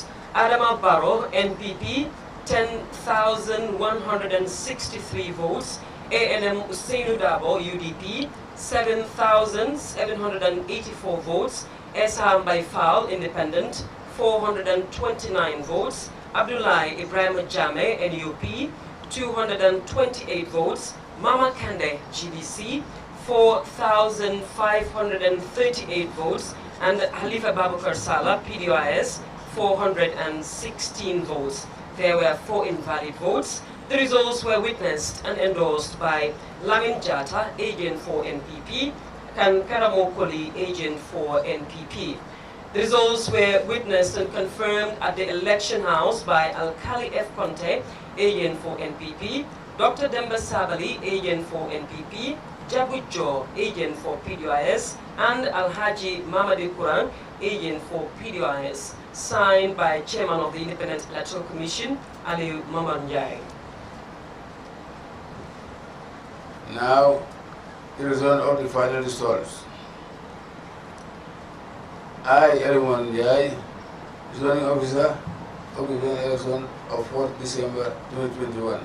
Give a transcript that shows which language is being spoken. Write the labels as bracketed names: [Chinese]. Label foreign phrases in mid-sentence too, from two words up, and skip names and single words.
[English] Adama Barrow, NPP, 10,163 votes. ANM Usainu Dabo, UDP, 7,784 votes. Esham Baifal, Independent, 429 votes. Abdullahi Ibrahim Jame, NUP, 228 votes. Mama Kande, GBC, 4,538 votes, and Halifa Babukar Sala, PDIS, 416 votes. There were 4 invalid votes. The results were witnessed and endorsed by Lamin Jata, agent for NPP, and Karamokoli, agent for NPP. The results were witnessed and confirmed at the election house by Alkali F. Conte, agent for NPP, Dr. Demba Sabali, agent for NPP, Jabujo, agent for PDIS, and Alhaji Mamadi Kurang, agent for PDIS, signed by Chairman of the Independent Electoral Commission, Ali Mamanjai. Now, the result of the final results. I, Ali Mamanjai, returning officer of the election of 4th December 2021.